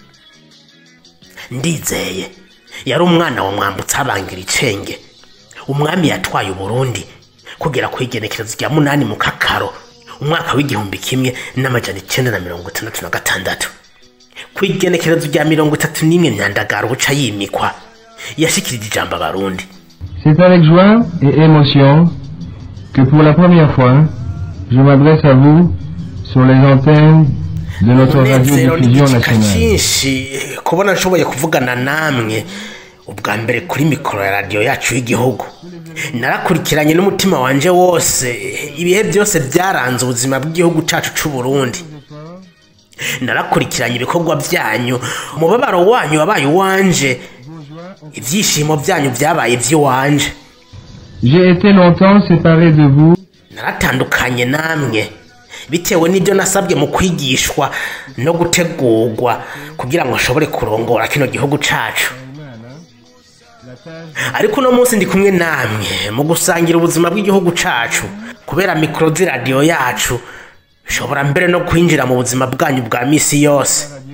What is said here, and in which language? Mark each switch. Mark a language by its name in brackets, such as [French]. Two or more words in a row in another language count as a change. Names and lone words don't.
[Rundi] Ndizeye yari umwana wa Mwambutsa abangira icenge umwami yatwaye u Burundi kugera ku igenekerezo rya 8 mu Kakaro umwaka w'igihumbi kimwe n'amajana 966 ku igenekerezo rya 31 Myandagaro buca yimikwa yashikirije ijambo abarundi. [French] C'est avec joie et émotion que pour la première fois je m'adresse à vous sur les antennes de notre radio-diffusion nationale. [Rundi] Kubona nshoboye kuvugana namwe ubwa mbere kuri mikoro ya radio yacu y'igihugu narakurikiranye n'umutima wanje wose ibihe byose byaranze ubuzima bw'igihugu cacu c'u Burundi narakurikiranye ibikorwa byanyu umubabaro wanyu wabaye wanje ivyishimo byanyu byabaye ivy'iwanje. [French] J'ai été longtemps séparé de vous. [Rundi] Naratandukanye namwe bitewe n'ibyo nasabwe mu kwigishwa no gutegurwa kugira ngo nshobore kurongora kino gihugu cacu ariko no munsi ndi kumwe namwe mu gusangira ubuzima bw'igihugu cacu kubera mikro zi radio yacu shobora mbere no kwinjira mu buzima bwanyu bwa misi yose